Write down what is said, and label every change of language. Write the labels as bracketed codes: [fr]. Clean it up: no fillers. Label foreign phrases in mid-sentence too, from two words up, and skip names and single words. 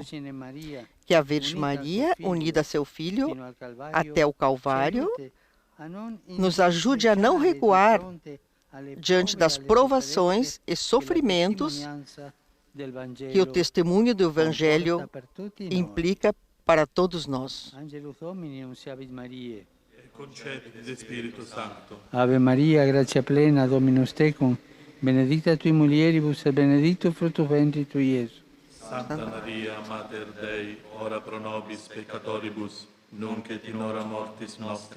[pt] Que a Virgem Maria, unida a seu Filho até o Calvário, nos ajude a não recuar diante das provações e sofrimentos que o testemunho do Evangelho implica para todos nós. [la] Ave Maria, gratia plena, Dominus tecum, benedicta tui mulieribus et benedictus fructus ventris tui, Iesus. Santa Maria, Mater Dei, ora pro nobis peccatoribus, nunc et in hora mortis nostre.